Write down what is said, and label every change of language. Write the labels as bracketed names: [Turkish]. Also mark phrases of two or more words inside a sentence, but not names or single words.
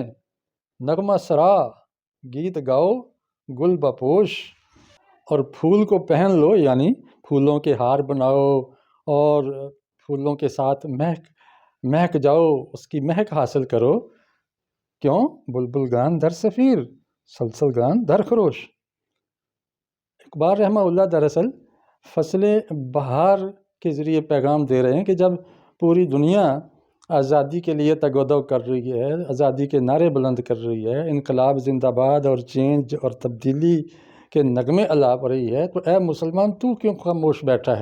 [Urdu] نغمہ سرا، گیت گاؤ، [Persian] گل بپوش، [Urdu] اور پھول کو پہن لو، یعنی پھولوں کے ہار بناؤ اور پھولوں کے ساتھ مہک جاؤ، اس کی مہک حاصل کرو۔ کیوں؟ [Persian] بلبل گان در صفیر، سلسل گان در خروش۔ [Urdu] اقبال رحمہ اللہ دراصل فصل بہار کے ذریعے پیغام دے رہے ہیں کہ جب پوری دنیا آزادی کے لیے تگ و دو کر رہی ہے، آزادی کے نعرے بلند کر رہی ہے، انقلاب زندہ باد اور چینج اور تبدیلی کے نغمے الاپ رہی ہے، تو اے مسلمان تو کیوں خاموش بیٹھا ہے؟